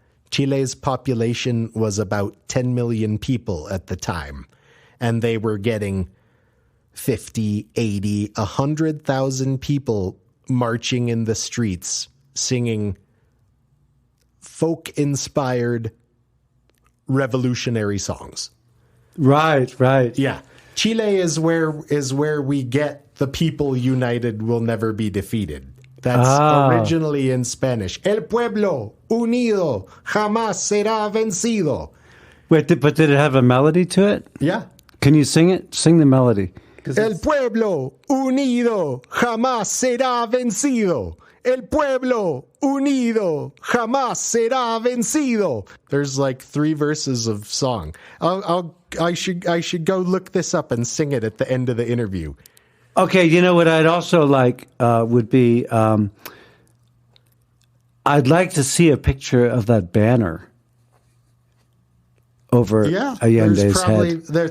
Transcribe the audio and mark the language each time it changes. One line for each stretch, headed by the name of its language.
English: Chile's population was about 10 million people at the time, and they were getting 50, 80, 100,000 people marching in the streets, singing folk-inspired revolutionary songs. Right. Yeah. Chile is where we get "The people united will never be defeated." That's originally in Spanish.
Spanish: El pueblo unido jamás será vencido.
English: Wait, but did it have a melody to it? Yeah. Can you sing it? Sing the melody.
Spanish: El pueblo unido jamás será vencido. El pueblo unido jamás será vencido.
English: There's like 3 verses of song. I should go look this up and sing it at the end of the interview. Okay, you know what I'd also like would be, I'd like to see a picture of that banner over Allende's head.